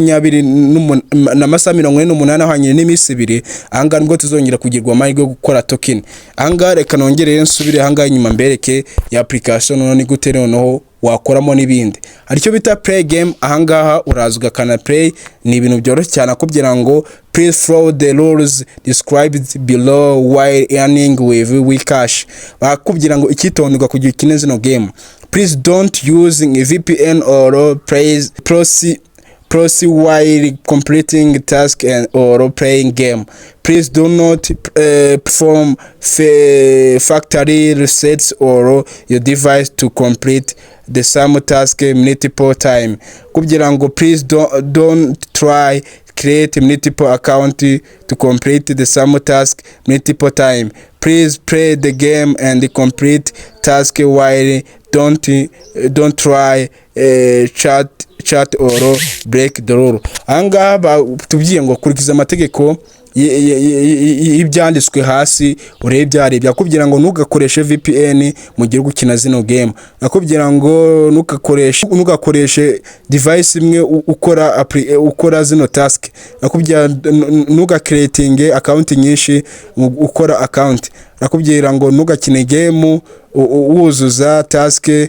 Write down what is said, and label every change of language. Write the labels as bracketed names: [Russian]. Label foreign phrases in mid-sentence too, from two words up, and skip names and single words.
[Kinyarwanda] 20 na amasaha 48 hanyine n'imisi 2 anga nibwo tuzongera kugirwa amahirwe gukora token anga reka nongere nsubire hanga inyuma mbereke ya application none gute noneho wakoramo n'ibindi aricyo bita [English] play game [Kinyarwanda] ahangaha uraza ugakana play ni ibintu byoroshye cyane kugira ngo [English] please follow the rules described below while earning with cash [Kinyarwanda] bakubwira ngo ikitonderwa kugira ikine zino game [English] please don't using a VPN or proceed while completing task or playing game. Please do not perform factory resets or your device to complete the same task multiple time. [Kinyarwanda] Kugira ngo [English] please don't try create multiple account to complete the same task multiple time. Please play the game and complete task while don't try chat or break the rule. [Kinyarwanda] Anga tubyiye ngo kurikiza amategeko ibyanditswe hasi urebye kugira ngo nugakoreshe VPN mu gihe gukina zino game nakubwira ngo nugakoreshe device imwe ukora zino task nakubwira nuga [English] creating account [Kinyarwanda] nyinshi ukora account nakubwira ngo nugakine game wuzuza task